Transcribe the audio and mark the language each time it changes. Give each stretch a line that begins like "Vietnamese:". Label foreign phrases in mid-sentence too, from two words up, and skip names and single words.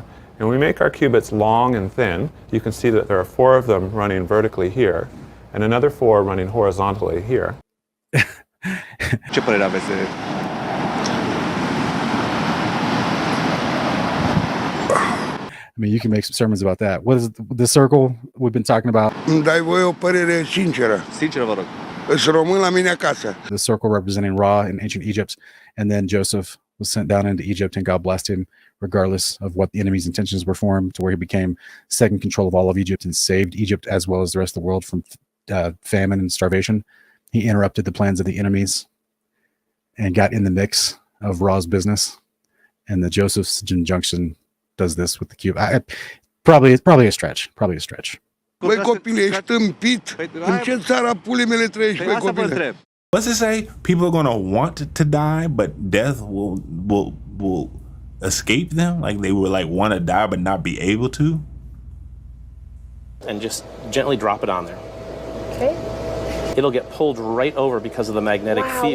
English: And we make our qubits long and thin. You can see that there are 4 of them running vertically here, and another 4 running horizontally here. I mean, you can make some sermons about that. What is the circle we've been talking about?
Romanian: Dai voi o părere sinceră. Sinceră, vă rog. Îți rămân la mine acasă.
English: The circle representing Ra in ancient Egypt. And then Joseph was sent down into Egypt, and God blessed him regardless of what the enemy's intentions were for him, to where he became second control of all of Egypt and saved Egypt as well as the rest of the world from famine and starvation. He interrupted the plans of the enemies and got in the mix of Ra's business. And the Joseph's junction does this with the cube. Probably a stretch.
Romanian: Băi, copile, ești tâmpit? În ce țara pule mele trăiești, băi, copile?
English: What's it say? People are going to want to die, but death will escape them? Like they will want to die but not be able to? And just gently drop it on there. Okay. It'll get pulled right over because of the magnetic field.